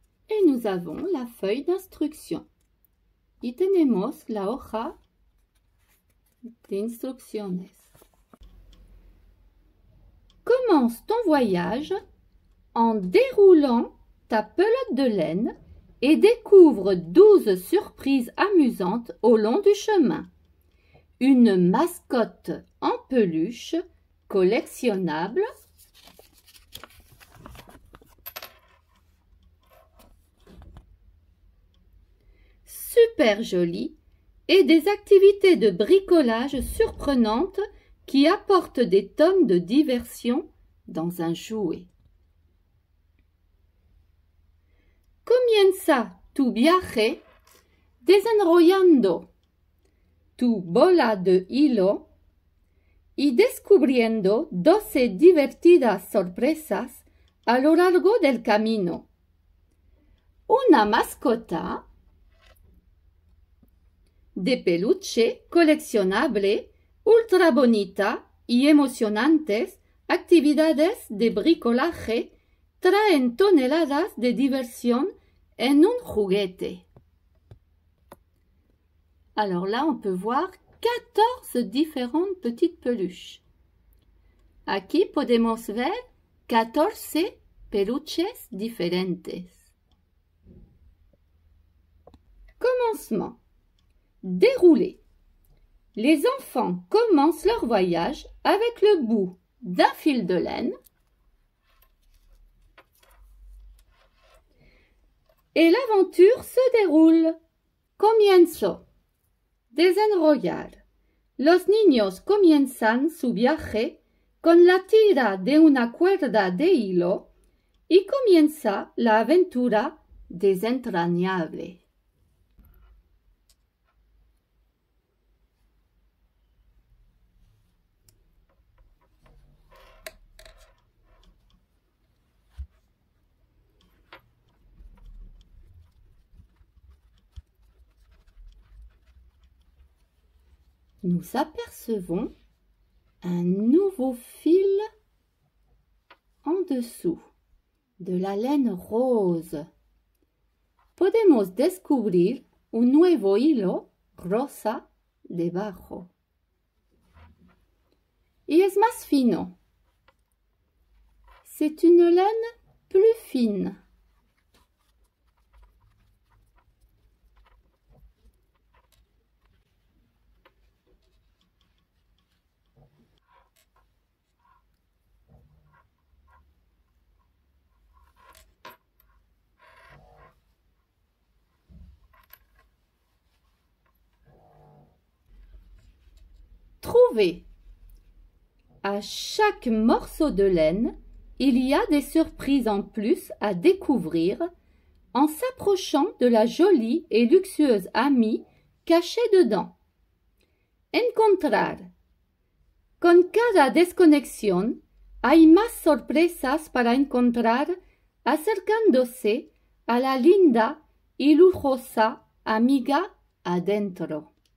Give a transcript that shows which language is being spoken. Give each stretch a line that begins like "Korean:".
French: Et nous avons la feuille d'instruction.
Spanish: Y tenemos la hoja de instrucciones.
French: Commence ton voyage en déroulant ta pelote de laine et découvre 12 surprises amusantes au long du chemin. Une mascotte en peluche collectionnable. Super jolie et des activités de bricolage surprenantes qui apportent des tonnes de diversion dans un jouet.
Spanish: Comienza tu viaje desenrollando tu bola de hilo y descubriendo 12 divertidas sorpresas a lo largo del camino. Una mascota de peluche coleccionable ultra bonita y emocionantes actividades de bricolaje traen toneladas de diversión en un juguete.
French: Alors là, on peut voir 14 différentes petites peluches.
Spanish: Aquí podemos ver 14 peluches diferentes.
French: Commencement. Dérouler. Les enfants commencent leur voyage avec le bout d'un fil de laine et l'aventure se déroule.
Spanish: Comienzo. Desenrollar. Los niños comienzan su viaje con la tira de una cuerda de hilo y comienza la aventura desentrañable.
French: Nous apercevons un nouveau fil en dessous de la laine rose.
Spanish: Podemos descubrir un nuevo hilo rosa debajo. Y es más fino.
French: C'est une laine plus fine. Trouver. À chaque morceau de laine, il y a des surprises en plus à découvrir en s'approchant de la jolie et luxueuse amie cachée dedans.
Spanish: Encontrar. Con cada desconexión hay más sorpresas para encontrar acercándose a la linda y lujosa amiga adentro.